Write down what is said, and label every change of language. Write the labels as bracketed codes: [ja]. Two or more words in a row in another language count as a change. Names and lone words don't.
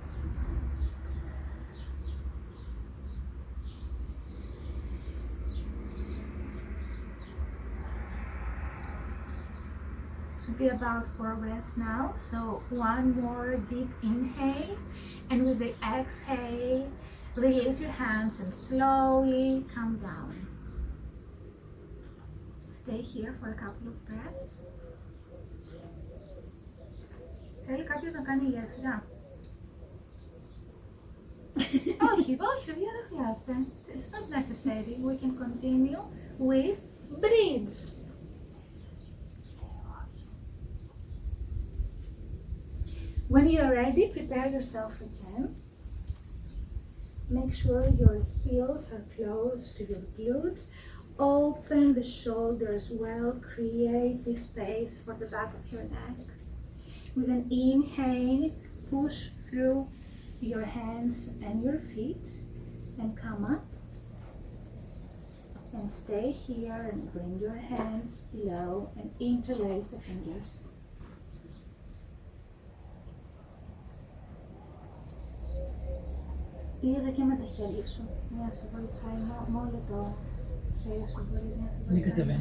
[en] Should be about 4 breaths now. So 1 more deep inhale, and with the exhale, release your hands and slowly come down. Stay here for a couple of breaths. [el] Θέλει κάποιος να κάνει γέφυρα? όχι, δεν χρειάζεται. [en] It's not necessary. We can continue with bridge. When you are ready, prepare yourself again. Make sure your heels are close to your glutes. Open the shoulders well. Create this space for the back of your neck. With an inhale, push through your hands and your feet and come up. And stay here and bring your hands below and interlace the fingers. [el] Πήγαιζε και με τα χέρια σου, για να σε βοηθάει, μόνο το χέρι σου μπορείς να σε βοηθάει. Δεν κατεβαίνει.